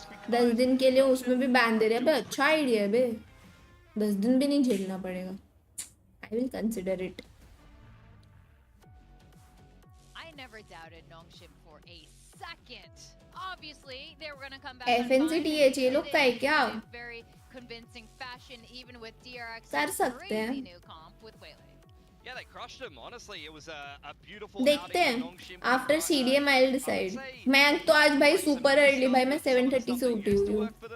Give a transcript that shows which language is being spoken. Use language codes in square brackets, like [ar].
[hi] 10 दिन के लिए उसमें भी बैन दे रहे हैं बे। अच्छा आइडिया है बे, 10 दिन भी नहीं झेलना पड़ेगा। [en] I will consider it. I never doubted Nongshim for a second. Obviously, they were going to come back. [hi] FNCTH ये लोग का है क्या? [en] Very convincing fashion, even with DRX. [hi] कर सकते हैं। [en] New comp with Waylay. Yeah, they crushed him. Honestly, it was a beautiful. [hi] देखते हैं, [en] after CDM I'll decide. [hi] मैं तो आज भाई सुपर अर्ली, भाई मैं 7:30 से उठी हुई हूँ।